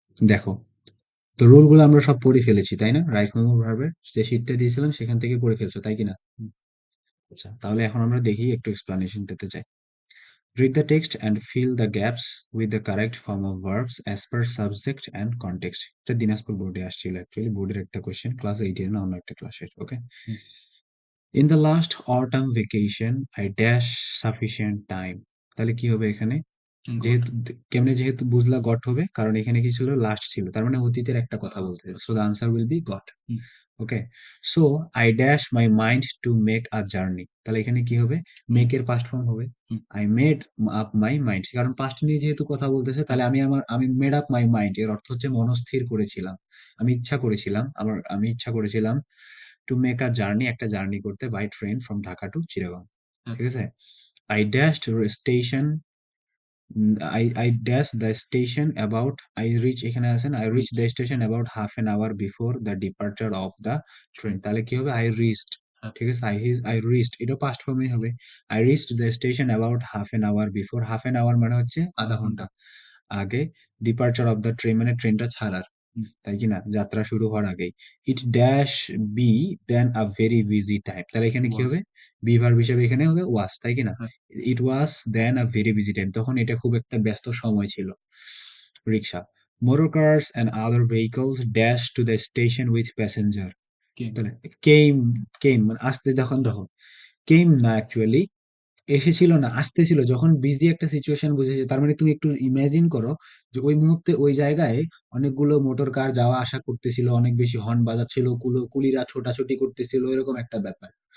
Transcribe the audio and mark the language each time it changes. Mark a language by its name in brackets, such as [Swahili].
[Bangla] দেখো, তো রুলগুলো আমরা সব পড়ে ফেলেছি, তাই না? রাইট ফর্ম অফ ভার্বের যে শীটটা দিয়েছিলাম সেখান থেকে পড়ে ফেলছো, তাই কি না? আচ্ছা, তাহলে এখন আমরা দেখি, একটু এক্সপ্লানেশন দিতে চাই। [English] Read the text and fill the gaps with the correct form of verbs as per subject and context. [Bangla] এটা দিনাজপুর বোর্ডে আসছিল, অ্যাকচুয়ালি বোর্ডের একটা কোশ্চেন, ক্লাস 8 এর না, অন্য একটা ক্লাসের। ওকে। [English] In the last autumn vacation I dash sufficient time. [Bangla] তাহলে কি হবে এখানে? যেহেতু কেমনে, যেহেতু বুঝলা গট হবে, কারণ এখানে কি ছিল, লাস্ট ছিল, তার মানে অতীতের একটা কথা বলতে, so the answer will be goat. Okay. So I dash my mind to make a journey, তাহলে এখানে কি হবে, মেক এর পাস্ট ফর্ম হবে I made up my mind, কারণ পাস্ট নিয়ে যেহেতু কথা বলতেছে, তাহলে আমি মেড আপ মাই মাইন্ড এর অর্থ হচ্ছে মনস্থির করেছিলাম, আমি ইচ্ছা করেছিলাম, আমি ইচ্ছা করেছিলাম টু মেক আ জার্নি, একটা জার্নি করতে, by train from Dhaka two Chittagong. ঠিক আছে। [English] I dashed station, I dash the station about, I reach, এখানে আছেন, I reach the station about half an hour before the departure of the train, তাহলে কি হবে, I reached। [Bangla] ঠিক আছে, I reached, এটা পাস্ট ফর্মে হবে। [English] I reached the station about half an hour before, half an hour মানে হচ্ছে আধা ঘন্টা আগে, departure of the train মানে ট্রেনটা ছাড়ার, তাই কি না, যাত্রা শুরু হওয়ার আগেই। [Bangla] It dash B then a very busy time, তাহলে এখানে কি হবে, বি ভার্ব হিসেবে এখানে হবে ওয়াজ, তাই কি না? [English] It was then a very busy time, তখন এটা খুব একটা ব্যস্ত সময় ছিল। [Bangla] রিক্সা, motor curse and other vehicles dash to the station with passenger, তাহলে কেম, মানে আসতে, দেখো কেম না, অ্যাকচুয়ালি এসেছিল না, আসতেছিল, যখন বিজি একটা সিচুয়েশন বুঝেছে, তার মানে তুমি একটু ইমাজিন করো যে ওই মুহূর্তে ওই জায়গায় অনেকগুলো মোটর কার যাওয়া আসা করতেছিল, অনেক বেশি হর্ন বাজাচ্ছিল, কুলিরা ছোটাছুটি করতেছিল, এরকম একটা ব্যাপার।